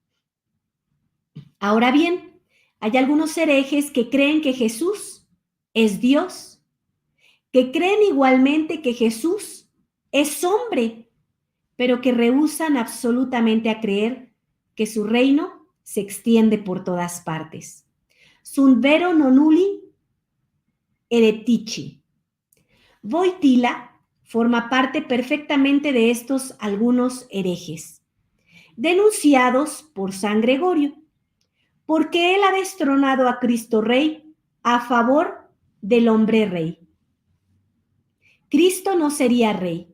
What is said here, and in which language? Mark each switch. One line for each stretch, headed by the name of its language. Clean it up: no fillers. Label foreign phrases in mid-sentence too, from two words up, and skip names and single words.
Spanish: Ahora bien, hay algunos herejes que creen que Jesús es Dios, que creen igualmente que Jesús es hombre, pero que rehúsan absolutamente a creer que su reino se extiende por todas partes.
Latin: Sunt vero non nulli heretici.
Spanish: Wojtyla forma parte perfectamente de estos algunos herejes, denunciados por San Gregorio, porque él ha destronado a Cristo Rey a favor del hombre Rey. Cristo no sería Rey.